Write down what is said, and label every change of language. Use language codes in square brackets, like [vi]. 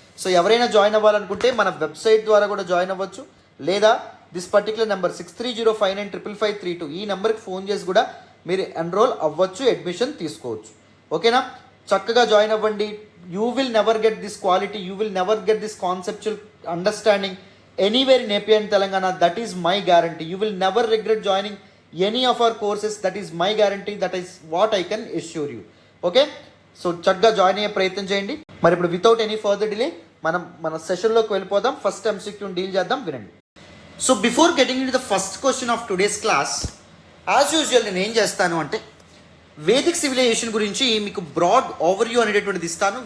[te] So ఎవరైనా join అవ్వాలనుకుంటే మన వెబ్సైట్ ద్వారా కూడా జాయిన్ అవ్వచ్చు, లేదా దిస్ పర్టికులర్ నెంబర్ 6305955532 ఈ నెంబర్కి ఫోన్ చేసి కూడా మీరు ఎన్రోల్ అవ్వచ్చు, అడ్మిషన్ తీసుకోవచ్చు. ఓకేనా? చక్కగా జాయిన్ అవ్వండి. [en] You will never get this quality, you will never get this conceptual understanding anywhere in AP and Telangana. That is my guarantee. You will never regret joining any of our courses. That is my guarantee. That is what I can assure you. Okay? [te] So చక్కగా join అయ్యే ప్రయత్నం చేయండి. మరి ఇప్పుడు [en] without any further delay [te] మన సెషన్లోకి వెళ్ళిపోదాం. First ఎంసీక్యూని deal చేద్దాం, వినండి. So [en] before getting into the first question of today's class, as usual [te] నేను ఏం చేస్తాను అంటే వేదిక్ సివిలైజేషన్ గురించి మీకు బ్రాడ్ ఓవర్వ్యూ అనేటటువంటిది ఇస్తాను.